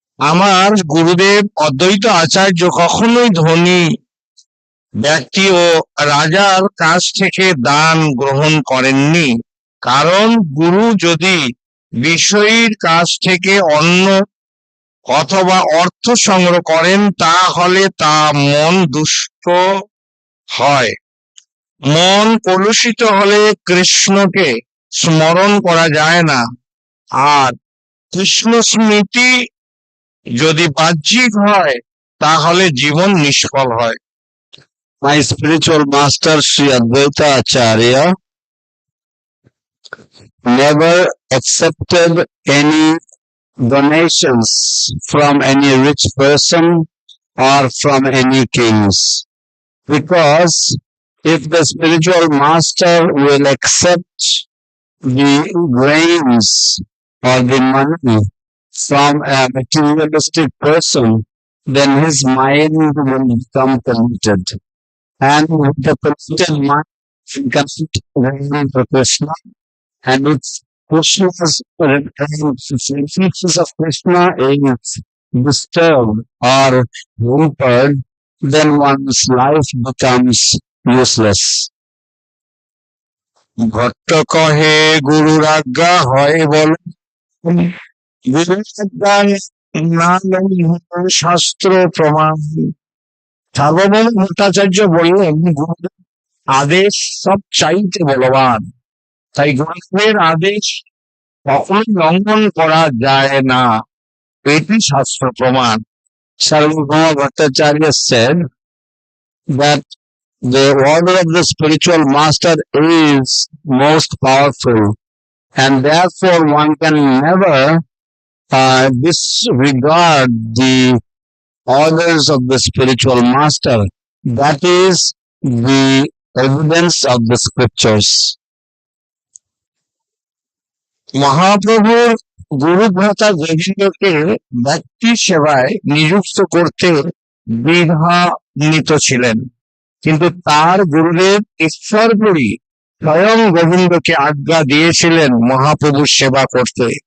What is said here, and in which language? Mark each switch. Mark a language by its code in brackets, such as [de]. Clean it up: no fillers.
[bn] আমার গুরুদেব অদ্বৈত আচার্য কখনোই ধনী ব্যক্তি ও রাজার কাছ থেকে দান গ্রহণ করেননি, কারণ গুরু যদি বিষয়ীর কাছ থেকে অন্ন অথবা অর্থ সংগ্রহ করেন তাহলে তা মন দুষ্ট হয়। মন কলুষিত হলে কৃষ্ণকে স্মরণ করা যায় না, আর কৃষ্ণ স্মৃতি যদি বাহ্যিক হয় তাহলে জীবন নিষ্ফল হয়। [en] My spiritual master Sri Advaita Acharya never accepted any donations from any rich person or from any kings, because if the spiritual master will accept the grains or the money from a materialistic person, then his mind will become polluted. And with the polluted mind, he cannot return to Krishna. And if Krishna's frequencies of Krishna is disturbed or hampered, then one's life becomes useless. [bn] Bhatt কহে গুরুর আজ্ঞা হয় বল, গুরুর আজ্ঞা না লঙ্ঘন শাস্ত্র প্রমাণ। সার্বভৌম ভট্টাচার্য বললেন গুরুদেব আদেশ সব চাইতে বলবান, তাই গুরুদেবের আদেশ কখনোই লঙ্ঘন করা যায় না, এটি শাস্ত্র প্রমাণ। [en] Sarvabhauma Bhattacharya said that the order of the spiritual master is most powerful, and therefore one can never disregard the orders of the spiritual master. That is the evidence of the scriptures. [bn] মহাপ্রভুর গুরুভ্রাতা গোবিন্দকে ব্যক্তি সেবায় নিযুক্ত করতে দ্বিধান্বিত ছিলেন, কিন্তু তার গুরুদেব ঈশ্বরপুরী স্বয়ং গোবিন্দকে আজ্ঞা দিয়েছিলেন মহাপ্রভুর সেবা করতে।